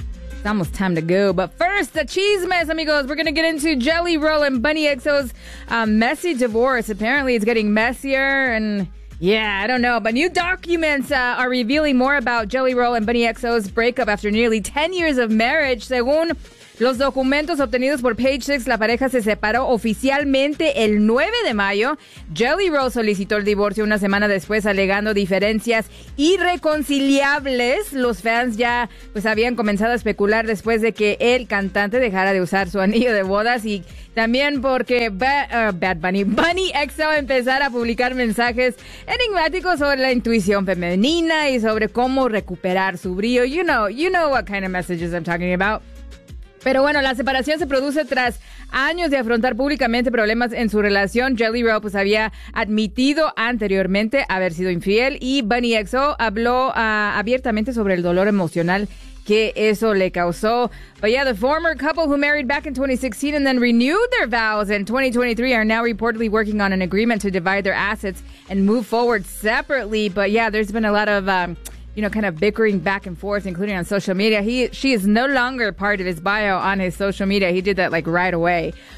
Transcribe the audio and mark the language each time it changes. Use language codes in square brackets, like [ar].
[en] It's almost time to go, but first, the chismes, amigos. We're going to get into Jelly Roll and Bunny XO's messy divorce. Apparently, it's getting messier, and yeah, I don't know. But new documents are revealing more about Jelly Roll and Bunny XO's breakup after nearly 10 years of marriage. [es] Según los documentos obtenidos por Page Six, la pareja se separó oficialmente el 9 de mayo. Jelly Roll solicitó el divorcio una semana después, alegando diferencias irreconciliables. Los fans ya pues habían comenzado a especular después de que el cantante dejara de usar su anillo de bodas y también porque Bunny XO empezara a publicar mensajes enigmáticos sobre la intuición femenina y sobre cómo recuperar su brillo. [en] You know what kind of messages I'm talking about. [es] Pero bueno, la separación se produce tras años de afrontar públicamente problemas en su relación. Jelly Roll pues había admitido anteriormente haber sido infiel y Bunny XO habló abiertamente sobre el dolor emocional que eso le causó. [en] But yeah, the former couple who married back in 2016 and then renewed their vows in 2023 are now reportedly working on an agreement to divide their assets and move forward separately. But yeah, there's been a lot of kind of bickering back and forth, including on social media. She is no longer part of his bio on his social media. He did that like right away.